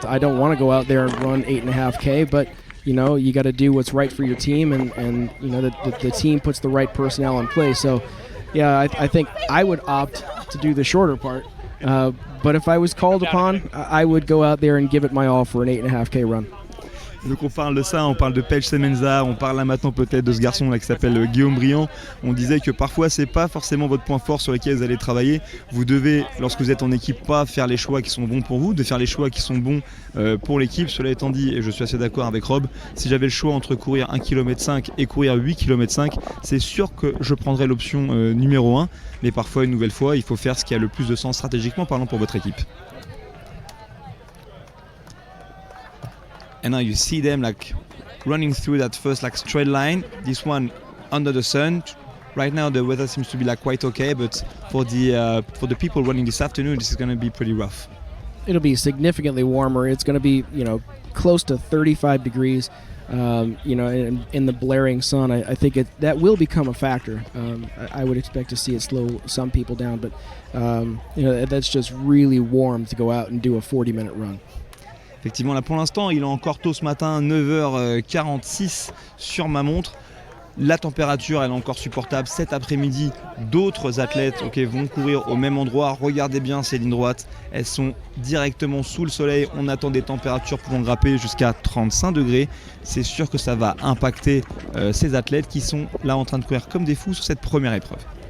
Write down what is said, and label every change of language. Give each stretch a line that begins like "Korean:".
English: I don't want to go out there and run 8.5K, but you know, you got to do what's right for your team, and you know, the team puts the right personnel in place. So, yeah, I think I would opt to do the shorter part. But if I was called upon, I would go out there and give it my all for an 8.5K run.
French: Donc on parle de ça, on parle de Paige Semenza, on parle là maintenant peut-être de ce garçon là qui s'appelle Guillaume Briand. On disait que parfois c'est pas forcément votre point fort sur lequel vous allez travailler. Vous devez, lorsque vous êtes en équipe, pas faire les choix qui sont bons pour vous, de faire les choix qui sont bons pour l'équipe. Cela étant dit, et je suis assez d'accord avec Rob, si j'avais le choix entre courir 1,5 km et courir 8,5 km, c'est sûr que je prendrais l'option numéro 1. Mais parfois, une nouvelle fois, il faut faire ce qui a le plus de sens stratégiquement parlant pour votre équipe.
English: And now you see them like running through that first like straight line. This one under the sun. Right now the weather seems to be like quite okay, but for the people running this afternoon, this is going to be pretty rough. It'll be significantly warmer. It's going to be, you know, close to 35 degrees. You know, in the blaring sun. I think that will become a factor. I would expect to see it slow some people down, but you know, that's just really warm to go out and do a 40-minute run.
French: Effectivement, là pour l'instant, il est encore tôt ce matin, 9h46 sur ma montre. La température, elle est encore supportable. Cet après-midi, d'autres athlètes vont courir au même endroit. Regardez bien ces lignes droites. Elles sont directement sous le soleil. On attend des températures pouvant grimper jusqu'à 35 degrés. C'est sûr que ça va impacter ces athlètes qui sont là en train de courir comme des fous sur cette première épreuve.